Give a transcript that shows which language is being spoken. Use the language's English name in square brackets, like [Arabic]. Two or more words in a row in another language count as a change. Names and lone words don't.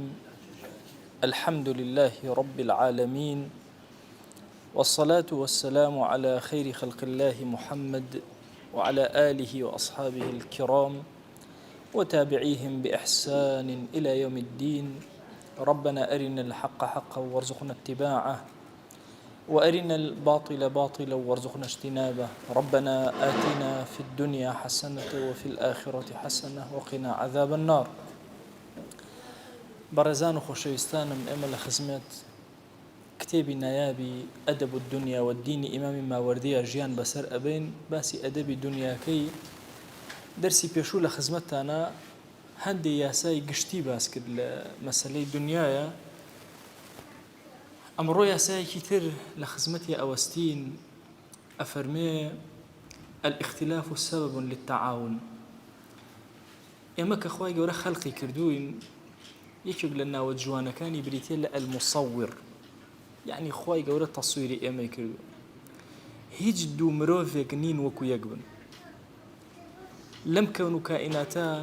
[Arabic] الحمد لله رب العالمين، والصلاة والسلام على خير خلق الله محمد وعلى آله وأصحابه الكرام وتابعيهم بإحسان إلى يوم الدين. ربنا أرنا الحق حقا وارزقنا اتباعه، وأرنا الباطل باطلا وارزقنا اجتنابه. ربنا آتنا في الدنيا حسنة وفي الآخرة حسنة وقنا عذاب النار. [Central Kurdish] بەڕێزان و خۆشەویستانم، ئێمە لە خزمەت کتێبی نایابی ئەدەب الدنیا والدینی ئیمامی ماوەردیە ژیان بەسەر ئەبین. باسی ئەدەبی دنیاکەی دەرسی پێشوو لە خزمەتتانە هەندێک یاسای گشتی باس کرد لە مەسەلەی دنیاە. ئەمڕۆ یاسایەکی تر لە خزمەتی ئەوەستین، ئەفەرمێ [Arabic] الاختلاف سبب للتعاون. [Central Kurdish] ئێمە کە خوای گەورە خەڵقی کردوین، یەکێک لە ناوە جوانەکانی بریتێ لە المصور، یعنی خوای گەورە تەسویری ئێمەی کردو. هیچ دوو مرۆڤێک نین وەکو یەک بن لەم کەون و کائیناتە.